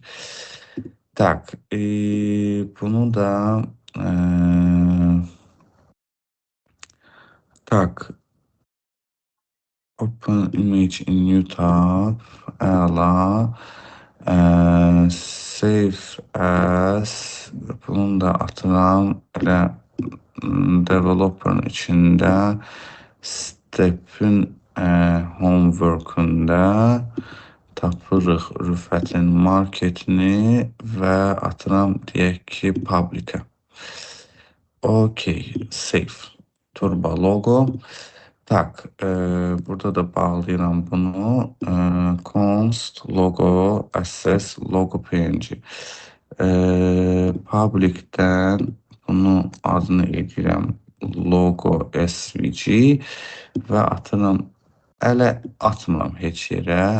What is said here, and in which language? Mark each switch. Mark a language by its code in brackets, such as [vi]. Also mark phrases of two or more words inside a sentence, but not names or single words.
[az] Tak, bunu da tak, [en] open image in new tab, [az] əla, [en] save as, [az] bunun da atıram elə developer'ın içində step'in homework'unda tapırıq Rüfətin marketini və atıram deyək ki public'a. Okey, save. Turbo logo. Tak, burada da bağlayıram bunu. [en] Const logo access logo png. [az] Public'dən bunu adını edirəm [en] logo svg [az] və atıram, ələ atmıram heç yerə.